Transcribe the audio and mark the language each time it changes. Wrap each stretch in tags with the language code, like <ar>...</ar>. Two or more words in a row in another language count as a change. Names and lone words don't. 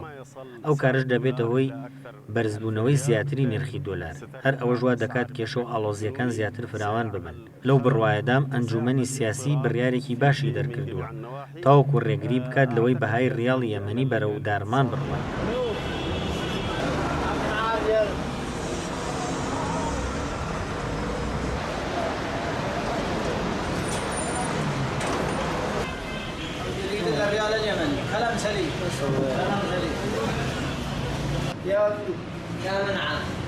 <ckb>ئەو کارش دەبێتە هۆی بەرزبوونەوەی زیاتری نرخی دۆلار. هەر ئەوەش وا دەکات کێشە و ئاڵۆزیەکان زیاتر فراوان ببن. لەو بڕوایەدام ئەنجومەنی سیاسی بڕیارێکی باشی دەرکردووە تاوەکو ڕێگری بکات لەوەی بەهای ریاڵی یەمەنی بەرەو دارمان بڕوات.</ckb> <ar>الريال اليمني كلام سليم كلام سليم يا منعم</ar>